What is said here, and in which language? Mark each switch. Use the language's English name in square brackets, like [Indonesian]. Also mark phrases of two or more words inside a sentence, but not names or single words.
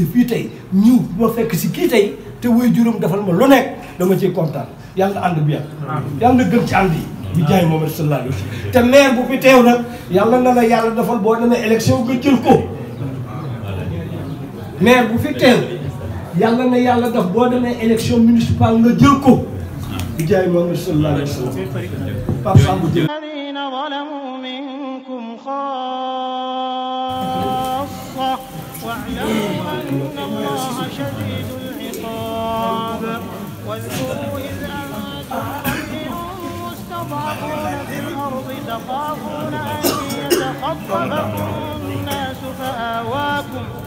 [Wolof] fii tey ñëw ma fekk si kii tey te woy juróom defal ma lu nekk dama ciy kontaan yàlla ànd bi yàlla na gën ci ànd yi bi jaay Muhammad [Arabic] صلى الله عليه وسلم [Wolof] te maire bu fi teew nag yàlla na la yàlla defal boo demee élection nga jël ko maire bu fi teew yàlla na yàlla def boo demee [French] élection municipale [Wolof] nga jël ko bi jaay Muhammad [Arabic] صلى الله عليه وسلم [Wolof] Pape Sambou jël [Arabic] الذين ظلموا منكم خاصة واعلموا أن الله شديد العقاب واذكروا إذ أنتم قليل مستضعفون في الأرض تخافون أن يتخطفكم الناس فآواكم